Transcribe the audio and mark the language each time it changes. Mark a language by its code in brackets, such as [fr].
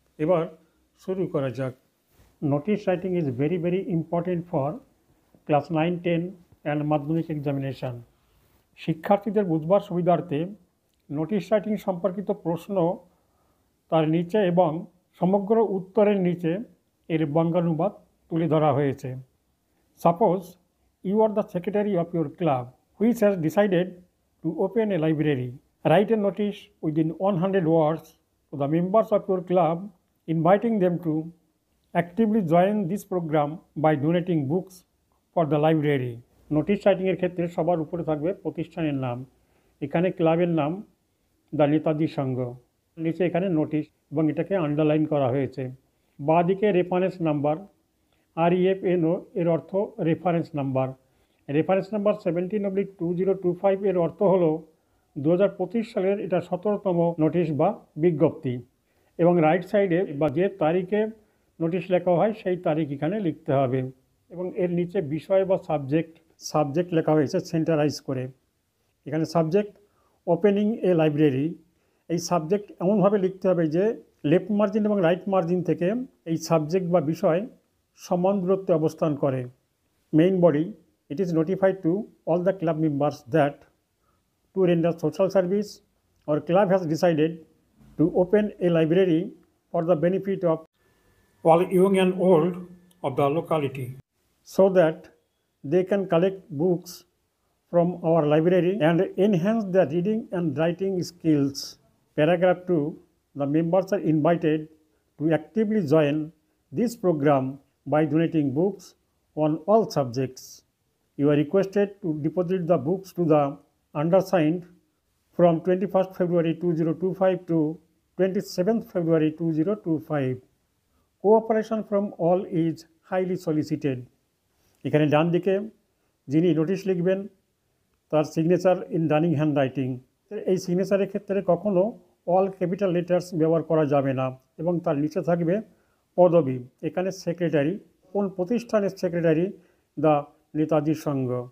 [bn] এবার শুরু করা যাক। [en] Notice writing is very important for class 9, 10 and Madhyamik examination. [bn] শিক্ষার্থীদের বুঝবার সুবিধার্থে নোটিশ রাইটিং সম্পর্কিত প্রশ্ন তার নিচে এবং সমগ্র উত্তরের নিচে এর বঙ্গানুবাদ তুলে ধরা হয়েছে। [en] Suppose you are the secretary of your club which has decided to open a library. Write a notice within 100 words to the members of your club inviting them to actively join this program by donating books for the library. [bn] Notice রাইটিংয়ের ক্ষেত্রে সবার উপরে থাকবে প্রতিষ্ঠানের নাম। এখানে ক্লাবের নাম the Netaji সংঘ, নিচে এখানে নোটিশ এবং এটাকে আন্ডারলাইন করা হয়েছে। বাঁ দিকে রেফারেন্স নাম্বার, REFNO এর অর্থ রেফারেন্স নাম্বার। রেফারেন্স নাম্বার 17/2025 এর অর্থ হলো 2025 সালের এটা 17তম নোটিশ বা বিজ্ঞপ্তি। এবং রাইট সাইডে বা যে তারিখে নোটিশ লেখা হয় সেই তারিখ এখানে লিখতে হবে। এবং এর নিচে বিষয় বা সাবজেক্ট লেখা হয়েছে সেন্টারাইজ করে। এখানে সাবজেক্ট ওপেনিং এ লাইব্রেরি, এই সাবজেক্ট এমনভাবে লিখতে হবে যে লেফট মার্জিন এবং রাইট মার্জিন থেকে এই সাবজেক্ট বা বিষয় সমান দূরত্বে অবস্থান করে। Main body, [en] it is notified to all the club members that to render social service our club has decided to open a library for the benefit of all young and old of the locality so that they can collect books from our library and enhance their reading and writing skills. Paragraph 2, the members are invited to actively join this program by donating books on all subjects. You are requested to deposit the books to the undersigned from 21st February 2025 to 27th February 2025. Cooperation from all is highly solicited. [bn] এখানে ডান দিকে যিনি notice লিখবেন তার [en] Signature in running handwriting. [bn] এই সিগনেচারের ক্ষেত্রে কখনো [en] all capital letters [bn] ব্যবহার করা যাবে না এবং তার নিচে থাকবে পদবি। এখানে সেক্রেটারি, কোন প্রতিষ্ঠানের সেক্রেটারি, দ্য নেতাজি সংঘ।